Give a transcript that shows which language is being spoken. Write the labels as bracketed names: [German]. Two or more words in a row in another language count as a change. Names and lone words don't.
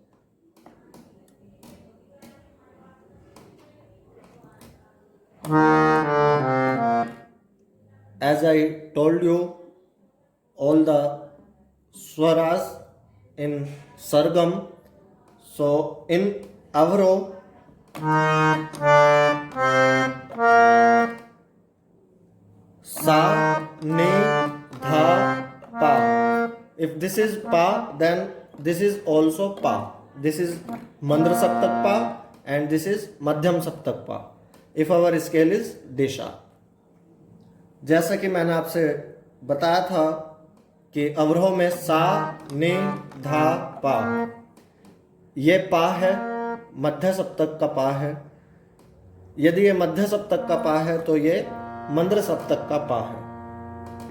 [English] As I told you, all the swaras in sargam. So in avro, sa, ni, dha, pa. If this is pa, then this is also pa. This is [Hindi] मंद्र सप्तक [English] pa and this is [Hindi] मध्यम सप्तक [English] pa. If our scale is D sharp. [Hindi] जैसा कि मैंने आपसे बताया था कि अवरोह में सा, नि, धा, पा, ये पा है, मध्य सप्तक का पा है। यदि ये मध्य सप्तक का पा है तो ये मंद्र सप्तक का पा है।